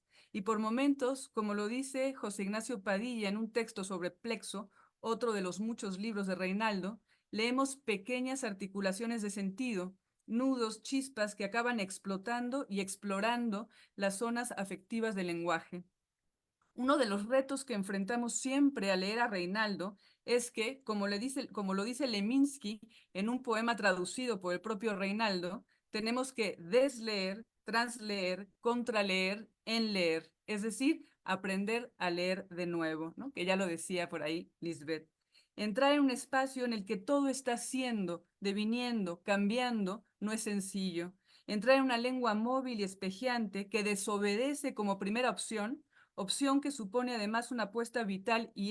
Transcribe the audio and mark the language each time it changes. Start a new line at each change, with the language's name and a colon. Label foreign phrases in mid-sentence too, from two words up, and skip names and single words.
Spanish: Y por momentos, como lo dice José Ignacio Padilla en un texto sobre Plexo, otro de los muchos libros de Reinaldo, leemos pequeñas articulaciones de sentido, nudos, chispas que acaban explotando y explorando las zonas afectivas del lenguaje. Uno de los retos que enfrentamos siempre al leer a Reinaldo es que, como lo dice Leminski en un poema traducido por el propio Reinaldo, tenemos que desleer, transleer, contraleer, enleer, es decir, aprender a leer de nuevo, ¿no? Que ya lo decía por ahí Lisbeth. Entrar en un espacio en el que todo está siendo, deviniendo, cambiando, no es sencillo. Entrar en una lengua móvil y espejeante que desobedece como primera opción que supone además una apuesta vital y